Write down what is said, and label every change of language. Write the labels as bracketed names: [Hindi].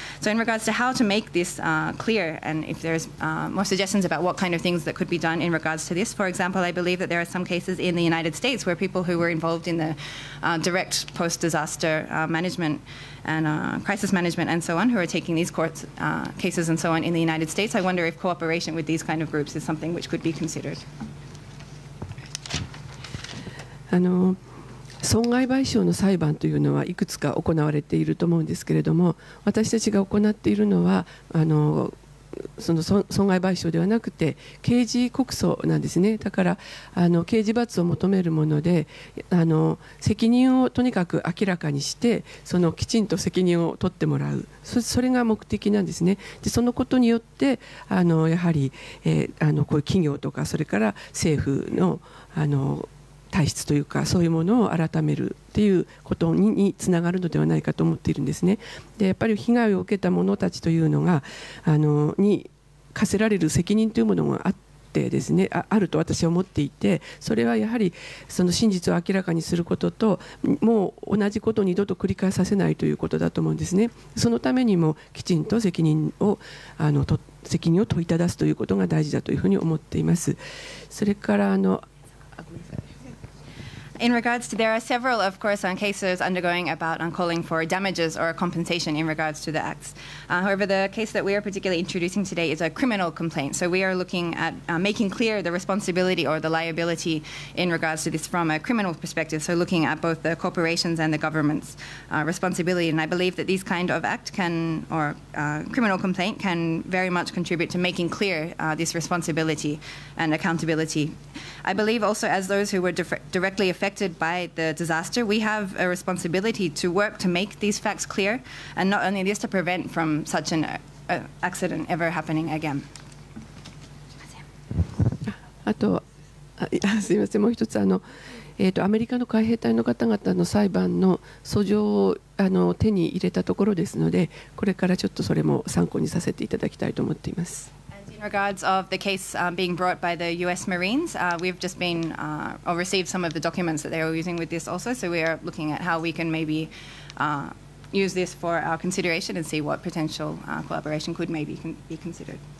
[English] So in regards to how to make this clear, and if there's more suggestions about what kind of things that could be done in regards to this. For example, I believe that there are some cases in the United States where people who were involved in the direct post-disaster management and crisis management and so on, who are taking these court cases and so on in the United States. I wonder if cooperation with these kind of groups is something which could be considered. [Japanese] 損害賠償の裁判というのはいくつか行われていると思うんですけれども、私たちが行っているのはその損害賠償ではなくて刑事告訴なんですね。だから刑事罰を求めるもので責任をとにかく明らかにしてきちんと責任を取ってもらう、それが目的なんですね。でそのことによってやはりこういう企業とかそれから政府の体質というかそういうものを改めるっていうことにつながるのではないかと思っているんですね。でやっぱり被害を受けた者たちというのがに課せられる責任というものがあってですね、あると私は思っていて、それはやはりその真実を明らかにすることともう同じことを二度と繰り返させないということだと思うんですね。そのためにもきちんと責任を問いただすということが大事だというふうに思っています。それから [English] In regards to, there are several, of course, cases undergoing about calling for damages or compensation in regards to the acts. However, the case that we are particularly introducing today is a criminal complaint. So we are looking at making clear the responsibility or the liability in regards to this from a criminal perspective. So looking at both the corporations and the government's responsibility. And I believe that these kind of act can, or criminal complaint can very much contribute to making clear this responsibility and accountability. I believe also as those who were directly affected by the disaster, we have a responsibility to work to make these facts clear, and not only this, to prevent from such an accident ever happening again. [Japanese] あとすみません、もう一つアメリカの海兵隊の方々の裁判の訴状を手に入れたところですので、これからちょっとそれも参考にさせていただきたいと思っています。 [English] In regards of the case being brought by the U.S. Marines, we've just been or received some of the documents that they were using with this also. So we are looking at how we can maybe use this for our consideration and see what potential collaboration could maybe be considered.